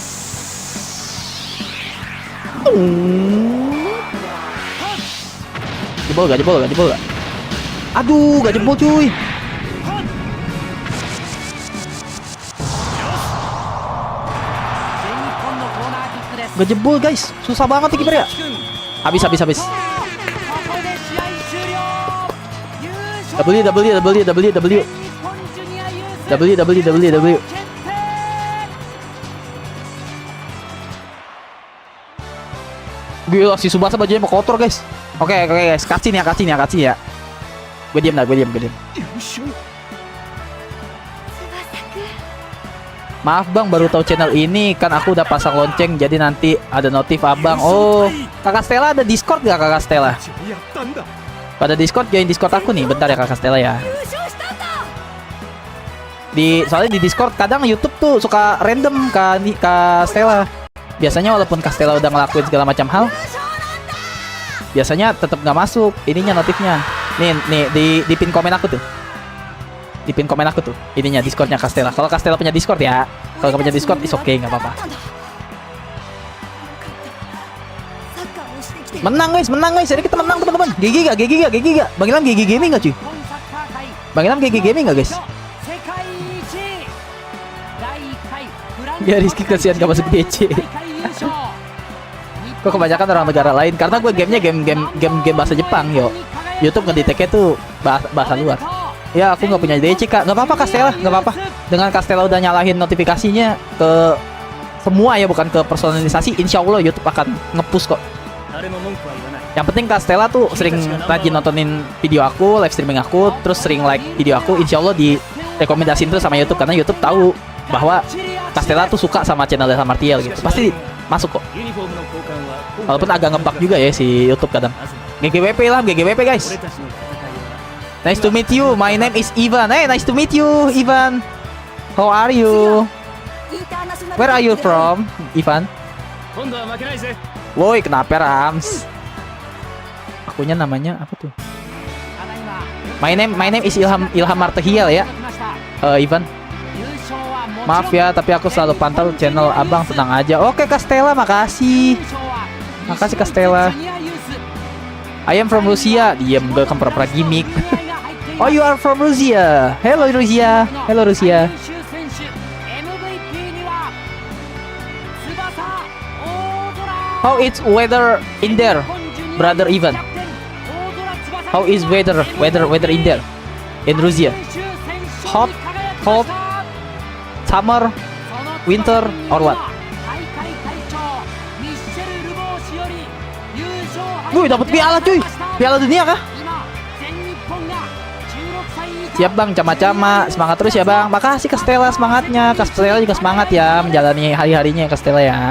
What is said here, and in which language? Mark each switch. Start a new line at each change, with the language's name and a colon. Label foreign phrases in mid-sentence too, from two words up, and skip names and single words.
Indonesian: Jebol gak? Aduh, gak jebol cuy. Gak jebol guys, susah banget nih kiper ya. Habis.
Japanese: ここで試合終了優勝 W 全日本ジュニアユース W 決定
Indonesian: Gila si Subasa bajunya mau kotor guys. Oke guys, cutscene ya. Gue diam.
Japanese: 優勝
Indonesian: Maaf bang, baru tahu channel ini, kan aku udah pasang lonceng, jadi nanti ada notif abang. Oh, kakak Stella ada Discord gak kakak Stella?
Japanese: やったんだ
Indonesian: Pada Discord, join Discord aku nih, bentar ya kakak Stella ya.
Japanese: 優勝したんだ
Indonesian: Soalnya di Discord kadang YouTube tuh suka random Kak Stella. Biasanya walaupun Kak Stella udah ngelakuin segala macam hal, biasanya tetap nggak masuk ininya notifnya. Nih di pin komen aku tuh. Di pin komen aku tuh ininya Discordnya Kak Stella. Kalau Kak Stella punya Discord ya. Kalau nggak punya Discord
English: is okay,
Indonesian: nggak apa-apa.
Japanese: サッカーをしてきて
Indonesian: Menang guys. Jadi kita menang teman-teman. GG gak? Bang Ilham GG Gaming gak cuy?
Japanese: 日本サッカー界
Indonesian: Bang Ilham GG Gaming gak guys?
Japanese: 世界一第1回グランド
Indonesian: Ya Rizky kasihan gak masuk DC.
Japanese: 大会優勝
Indonesian: Kok kebanyakan orang negara lain? Karena gue gamenya game bahasa Jepang yo. YouTube ngedeteknya tuh bahasa luar. Ya aku nggak punya DC kak. Nggak apa-apa Kak Stella, nggak apa-apa. Dengan Kak Stella udah nyalahin notifikasinya ke semua ya, bukan ke personalisasi.
Arabic: Insya Allah
Indonesian: YouTube akan nge-push kok.
Japanese: 誰も文句は言わない
Indonesian: Yang penting Kak Stella tuh sering rajin nontonin video aku, live streaming aku, terus sering like video aku.
Arabic: Insya Allah
Indonesian: direkomendasiin terus sama YouTube, karena YouTube tahu bahwa Kak Stella tuh suka sama channel Ilham Martial gitu. Pasti masuk kok.
Japanese: ユニフォームの交換は
Indonesian: Walaupun agak ngebug juga ya si YouTube kadang. GGWP lah, GGWP guys.
Japanese: 俺たちの戦いは
English: Nice to meet you. My name is Ivan. Hey, nice to meet you, Ivan. How are you?
Japanese: インターナショナル
English: Where are you from, Ivan?
Japanese: 今度は負けないぜ
Indonesian: Woi, kenapa Rams? Akunya namanya apa tuh?
Japanese: ただいま
English: My name is Ilham Martial ya,
Japanese: 来ました
English: Ivan.
Japanese: 優勝はもちろん
Indonesian: Maaf ya, tapi aku selalu pantau channel abang, tenang aja. Oke, Kak Stella, makasih.
Japanese: 優勝は
Indonesian: Makasih Kak Stella.
Japanese: ジュニアユース
English: I am from Rusia.
Indonesian: Diam, gue kan pura-pura gimmick.
Japanese: 気合が入っています
English: Oh, you are from Rusia. Hello Rusia. Hello Rusia.
Japanese: 優秀選手 MVP には翼大空
English: How is weather in there, brother Ivan? How is weather in there in Russia? Hot, cold, summer, winter, or what?
Indonesian: Wih, dapat piala cuy. Piala dunia kah? Siap bang, cama-cama. Semangat terus ya bang. Makasih Kak Stella semangatnya. Kak Stella juga semangat ya menjalani hari-harinya Kak Stella ya.